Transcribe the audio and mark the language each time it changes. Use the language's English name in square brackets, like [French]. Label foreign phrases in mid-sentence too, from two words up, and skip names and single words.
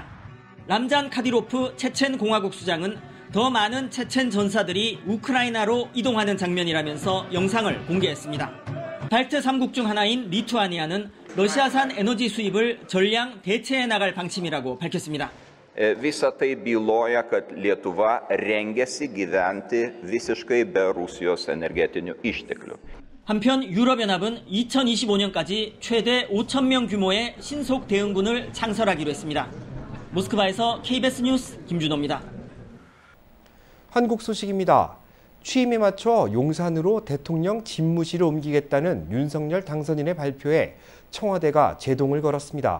[Korean] 람잔 카디로프 체첸 공화국 수장은 더 많은 체첸 전사들이 우크라이나로 이동하는 장면이라면서 영상을 공개했습니다. 발트 3국 중 하나인 리투아니아는 러시아산 에너지 수입을 전량 대체해 나갈 방침이라고 밝혔습니다. [Lithuanian] Visa tai byloja, kad Lietuva rengiasi gyventi visiškai be Rusijos energetinių išteklių. [Korean] 한편 유럽연합은 2025년까지 최대 5,000명 규모의 신속 대응군을 창설하기로 했습니다. 모스크바에서 KBS 뉴스 김준호입니다. 한국 소식입니다. 취임에 맞춰 용산으로 대통령 집무실을 옮기겠다는 윤석열 당선인의 발표에 청와대가 제동을 걸었습니다.